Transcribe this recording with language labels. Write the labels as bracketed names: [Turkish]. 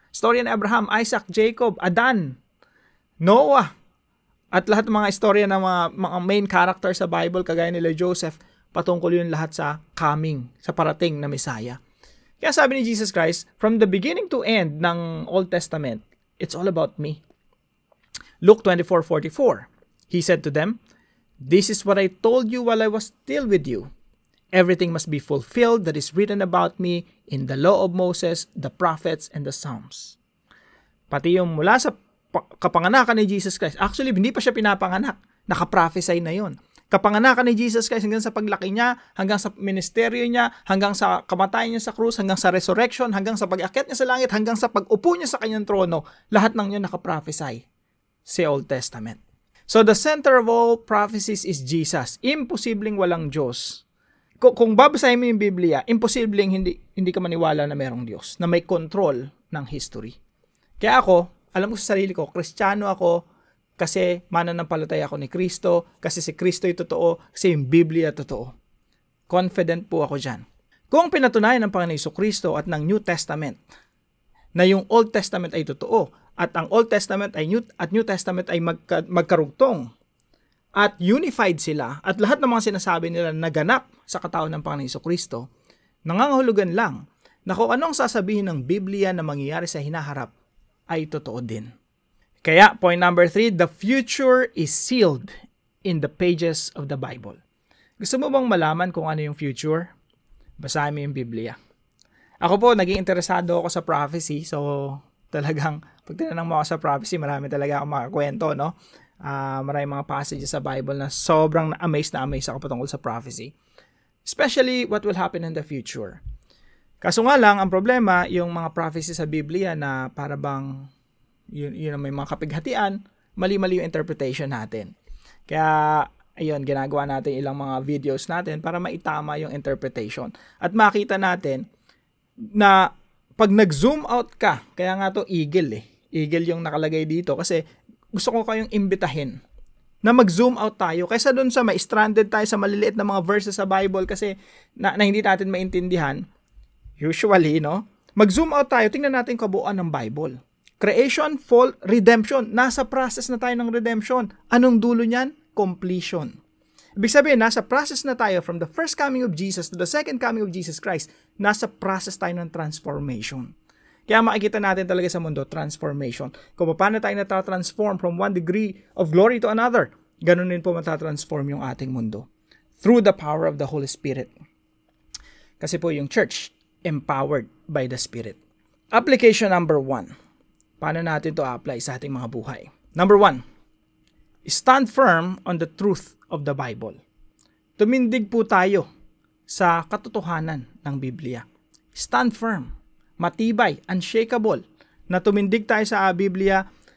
[Filipino] Istorya ni Abraham, Isaac, Jacob, Adan, Noah, at lahat ng mga istorya ng mga main character sa Bible, kagaya nila Joseph, patungkol yun lahat sa coming, sa parating na Messiah. Kaya sabi ni [English] Jesus Christ, from the beginning to end ng Old Testament, it's all about me. Luke 24:44, he said to them, this is what I told you while I was still with you. Everything must be fulfilled that is written about me in the law of Moses, the prophets, and the Psalms. [Filipino] Pati yung mula sa kapanganakan ni Jesus Christ, actually, hindi pa siya pinapanganak. Nakaprophesy na yon. Kapanganakan ni Jesus Christ hanggang sa paglaki niya, hanggang sa ministeryo niya, hanggang sa kamatayan niya sa krus, hanggang sa resurrection, hanggang sa pag-akyat niya sa langit, hanggang sa pag-upo niya sa kanyang trono, lahat ng yun nakaprophesy sa Old Testament. [English] So the center of all prophecies is Jesus. [Filipino] Imposibleng walang Diyos. Kung babasahin mo yung Biblia, imposibleng hindi ka maniwala na merong Diyos, na may control ng history. Kaya ako, alam ko sa sarili ko, Kristiyano ako kasi mananampalataya ako ni Kristo, kasi si Kristo ay totoo, kasi yung Biblia totoo. Confident po ako dyan. Kung pinatunayan ng Panginoon Jesucristo at ng New Testament na yung Old Testament ay totoo, at ang Old Testament ay New Testament ay magkarugtong, at unified sila, at lahat ng mga sinasabi nila naganap sa katawan ng Panginoon Jesucristo, nangangahulugan lang na kung anong sasabihin ng Biblia na mangyayari sa hinaharap ay totoo din. [English] Kaya, point number 3, the future is sealed in the pages of the Bible. [Filipino] Gusto mo bang malaman kung ano yung future? Basahin mo yung Biblia. Ako po, naging interesado ako sa prophecy, so talagang, pag tinanong mo ako sa prophecy, marami talaga akong makakwento, no? Maraming mga passages sa Bible na sobrang na-amaze ako patungkol sa prophecy. [English] Especially what will happen in the future. [Filipino] Kaso nga lang, ang problema, yung mga prophecy sa Biblia na para bang yun may mga kapighatian, mali-mali yung interpretation natin. Kaya, ayun, ginagawa natin ilang mga videos natin para maitama yung interpretation. At makita natin na pag nag-zoom out ka, kaya nga to eagle eh. Eagle yung nakalagay dito kasi gusto ko kayong imbitahin na mag-zoom out tayo kaysa doon sa ma-stranded tayo sa maliliit na mga verses sa Bible kasi na hindi natin maintindihan. Usually, no? Mag-zoom out tayo, tingnan natin kabuuan ng Bible. Creation, fall, redemption. Nasa process na tayo ng redemption. Anong dulo niyan? Completion. Ibig sabihin, nasa process na tayo from the first coming of Jesus to the second coming of Jesus Christ. Nasa process tayo ng transformation. Kaya makikita natin talaga sa mundo, transformation. Kung paano tayo natatransform from one degree of glory to another, ganun din po matatransform yung ating mundo. [English] Through the power of the Holy Spirit. [Filipino] Kasi po yung [English] church, empowered by the Spirit. Application number 1. [Filipino] Paano natin to apply sa ating mga buhay? [English] Number 1, stand firm on the truth of the Bible. [Filipino] Tumindig po tayo sa katotohanan ng Biblia. [English] Stand firm. [Filipino] Matibay, unshakable, na tumindig tayo sa Biblia.